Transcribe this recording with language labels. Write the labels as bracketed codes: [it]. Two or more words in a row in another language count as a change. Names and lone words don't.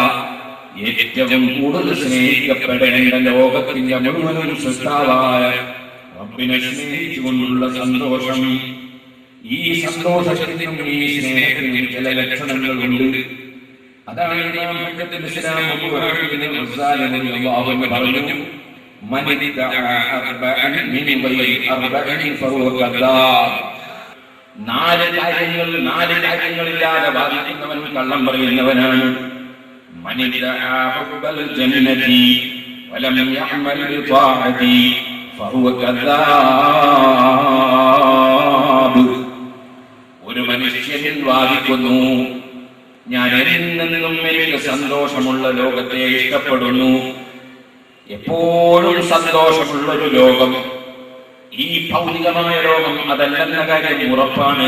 [ml] ഏറ്റവും കൂടുതൽ സ്നേഹിക്കപ്പെടേണ്ട ലോകത്തിന്റെ മുഴുവൻ സൃഷ്ടാവായ റബ്ബിനെ സ്നേഹിച്ചുകൊണ്ടുള്ള സന്തോഷം. ഈ സന്തോഷത്തിനും ഈ സ്നേഹത്തിനും ചില ലക്ഷണങ്ങളുണ്ട്. അതാണ് ഇമാം ഹജ്ജത്തുൽ ഇസ്ലാം അബൂ ഹമീദ് അൽ ഗസാലി [ar] رضي الله عنه [ml] പറഞ്ഞു, [ar] من ادعى أربعا من غير أربع فهو كذاب. [ml] നാല് കാര്യങ്ങളില്ലാതെ വാദിക്കുന്നവൻ കള്ളം പറയുന്നവനാണ്. [ar] من ادعى حب الجنة ولم يعمل بطاعتي فهو كذاب. [ml] ഒരു മനുഷ്യൻ വാദിക്കുന്നു, ഞാൻ എന്നെന്നും എനിക്ക് സന്തോഷമുള്ള ലോകത്തെ ഇഷ്ടപ്പെടുന്നു, എപ്പോഴും സന്തോഷമുള്ളൊരു ലോകം, ഈ ഭൗതികമായ ലോകം അതല്ലെന്ന കാര്യം ഉറപ്പാണ്.